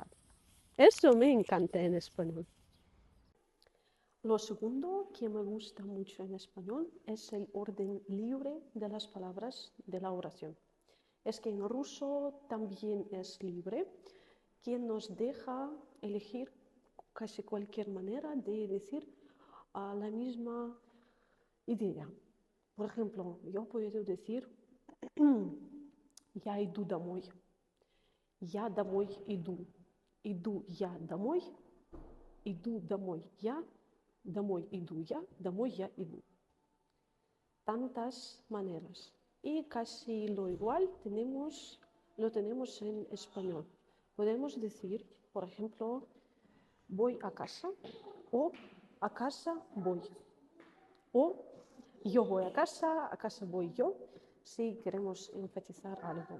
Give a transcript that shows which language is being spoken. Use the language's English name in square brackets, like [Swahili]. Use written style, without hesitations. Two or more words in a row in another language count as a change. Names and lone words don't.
[Spanish] Eso me encanta en español. Lo segundo que me gusta mucho en español es el orden libre de las palabras de la oración. Es que en ruso también es libre, que nos deja elegir casi cualquier manera de decir la misma idea. Por ejemplo, yo puedo decir [Russian] я иду домой, я домой иду я домой, иду домой я, домой иду я иду. [Spanish] Tantas maneras. Y casi lo igual lo tenemos en español. Podemos decir, por ejemplo, voy a casa o a casa voy. O yo voy a casa voy yo, si queremos enfatizar algo.